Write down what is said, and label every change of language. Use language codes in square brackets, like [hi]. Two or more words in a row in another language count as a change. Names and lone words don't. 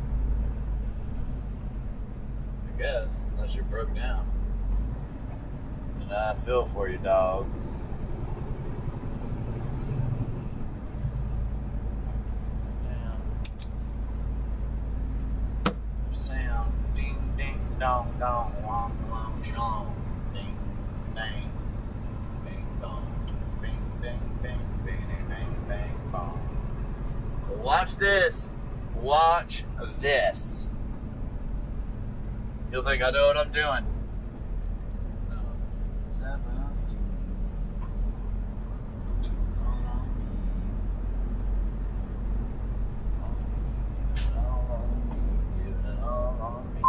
[en] I guess, unless you're broke down. And I feel for you, dog. Sound ding ding dong dong wong wong shong ding dang bing dong bing bing bing bing bang bang bong. Watch this. Watch this. You'll think I know what I'm doing. No. 7 seas. All on me.